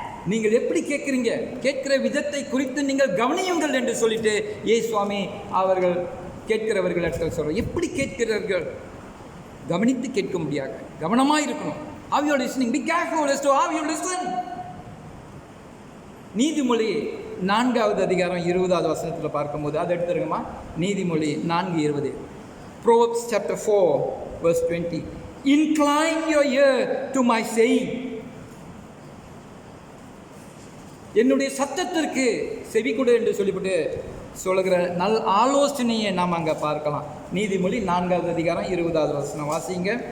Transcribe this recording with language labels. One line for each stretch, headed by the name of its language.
Tamil: நீங்கள் எப்படி கேட்குறீங்க, கேட்கிற விதத்தை குறித்து நீங்கள் கவனியுங்கள் என்று சொல்லிட்டு சுவாமி அவர்கள் கேட்கிறவர்கள் இடத்துல சொல்ற. எப்படி கேட்கிறார்கள்? கவனித்து கேட்க முடியாது, கவனமாக இருக்கணும்.
English: How you are listening, be careful as to how you listen.
Tamil: நீதிமொழி 4வது அதிகாரம் 20வது வசனத்தில் பார்க்கும்போது அதை எடுத்துருங்கம்மா. நீதிமொழி 4:20.
English: Proverbs chapter 4 verse 20. Incline your ear to my saying.
Tamil: என்னுடைய சத்தத்திற்கு செவி கொடு என்று சொல்லிவிட்டு சொல்லுகிற நல் ஆலோசனையை நாம் அங்கே பார்க்கலாம். நீதிமொழி 4வது அதிகாரம் 20வது வசனம் வாசிங்க.